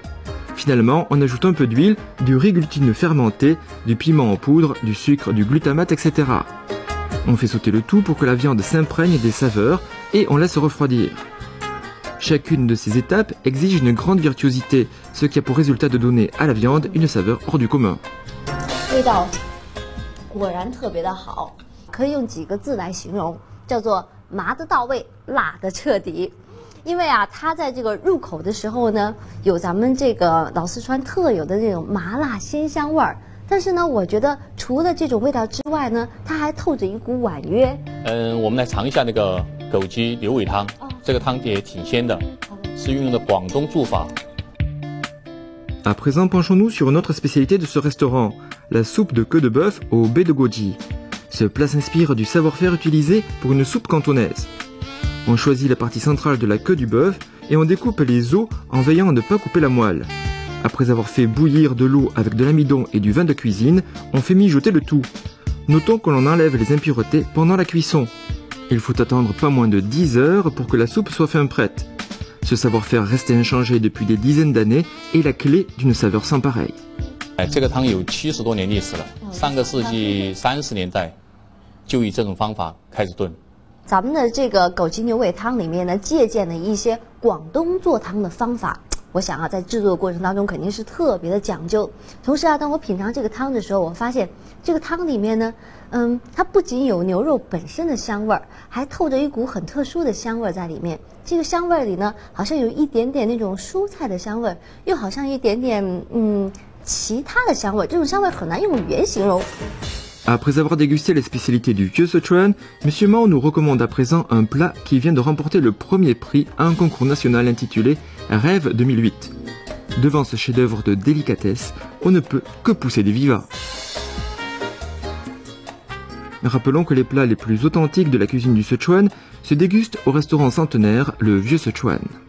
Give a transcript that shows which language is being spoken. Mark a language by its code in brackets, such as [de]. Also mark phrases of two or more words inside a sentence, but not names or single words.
[fr] Finalement, on ajoute un peu d'huile, du riz glutineux fermenté, du piment en poudre, du sucre, du glutamate, etc. On fait sauter le tout pour que la viande s'imprègne des saveurs et on laisse refroidir. Chacune de ces étapes exige une grande virtuosité, ce qui a pour résultat de donner à la viande une saveur hors du commun. [zh] 味道果然特别的好，可以用几个字来形容，叫做麻的到位，辣的彻底。因为啊，它在这个入口的时候呢，有咱们这个老四川特有的这种麻辣鲜香味儿， 但是呢，我觉得除了这种味道之外呢，它还透着一股婉约。我们来尝一下那个枸杞牛尾汤，这个汤也挺鲜的，是运用的广东做法。 [fr] À présent, penchons-nous sur une autre spécialité de ce restaurant, la soupe de queue de bœuf au baie de goji. Ce plat s'inspire du savoir-faire utilisé pour une soupe cantonaise. On choisit la partie centrale de la queue du bœuf et on découpe les os en veillant à ne pas couper la moelle. Après avoir fait bouillir de l'eau avec de l'amidon et du vin de cuisine, on fait mijoter le tout. Notons que l'on enlève les impuretés pendant la cuisson. Il faut attendre pas moins de 10 heures pour que la soupe soit fin prête. Ce savoir-faire resté inchangé depuis des dizaines d'années est la clé d'une saveur sans pareille. [zh] 这个汤有70多年历史了，上个世纪30年代就以这种方法开始炖。咱们的这个枸杞牛尾汤里面呢，借鉴了一些广东做汤的方法。我想啊，在制作的过程当中肯定是特别的讲究。同时啊，当我品尝这个汤的时候，我发现这个汤里面呢，它不仅有牛肉本身的香味儿，还透着一股很特殊的香味儿在里面。这个香味儿里呢，好像有一点点那种蔬菜的香味儿，又好像一点点其他的香味儿。这种香味儿很难用语言形容。 [fr] Après avoir dégusté les spécialités du vieux Sichuan, M. Mao nous recommande à présent un plat qui vient de remporter le premier prix à un concours national intitulé Rêve 2008. Devant ce chef-d'œuvre de délicatesse, on ne peut que pousser des vivats. Rappelons que les plats les plus authentiques de la cuisine du Sichuan se dégustent au restaurant centenaire Le Vieux Sichuan.